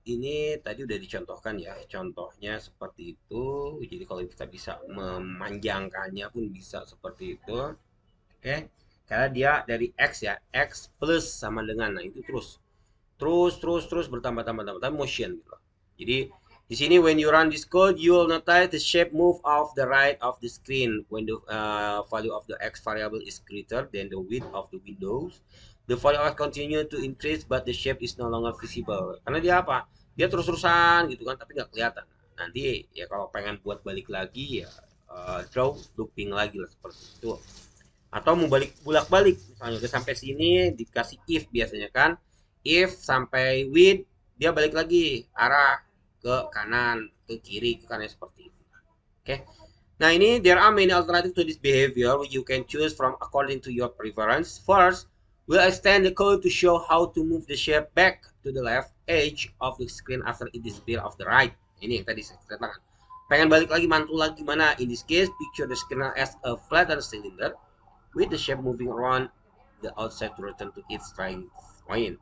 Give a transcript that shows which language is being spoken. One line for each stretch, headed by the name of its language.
Indonesian: Ini tadi udah dicontohkan ya, contohnya seperti itu. Jadi kalau kita bisa memanjangkannya pun bisa seperti itu. Oke, karena dia dari X ya, X plus sama dengan, nah itu terus terus bertambah tambah motion gitu. Jadi di sini
English: when you run this code you will notice the shape move off the right of the screen when the value of the X variable is greater than the width of the windows. The value of X continue to increase but the shape is no longer visible.
Indonesian: Karena dia apa? Dia terus-terusan gitu kan, tapi nggak kelihatan. Nanti ya kalau pengen buat balik lagi ya draw looping lagi lah seperti itu. Atau mau balik bolak-balik misalnya udah sampai sini dikasih if biasanya kan, if sampai with dia balik lagi arah ke kanan ke kiri ke kanan seperti itu. Oke, nah ini
English: there are many alternative to this behavior which you can choose from according to your preference. First, we'll extend the code to show how to move the shape back to the left edge of the screen after it disappear off the right.
Indonesian: Ini yang tadi saya ceritakan, pengen balik lagi mantul lagi mana.
English: In this case, picture the screen as a flattened cylinder with the shape moving around the outside to return to its starting point.